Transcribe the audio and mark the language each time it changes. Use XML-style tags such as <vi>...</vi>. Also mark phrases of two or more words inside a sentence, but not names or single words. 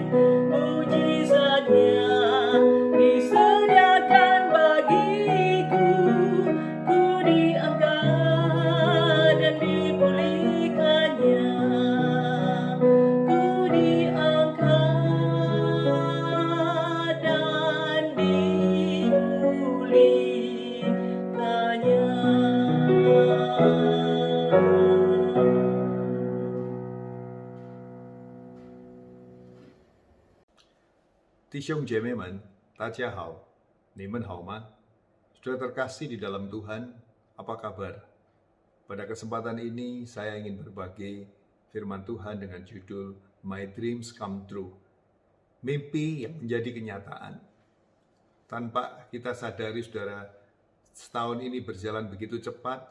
<id>Mujizatnya disediakan bagiku, ku diangkat dan dipulihkannya. Ku diangkat dan dipulihkannya.</id> <zh>弟兄姐妹们，大家好，你们好吗？</zh> <id>Saudara terkasih di dalam Tuhan, apa kabar? Pada kesempatan ini saya ingin berbagi firman Tuhan dengan judul My Dreams Come True. Mimpi yang menjadi kenyataan. Tanpa kita sadari, saudara, setahun ini berjalan begitu cepat.</id>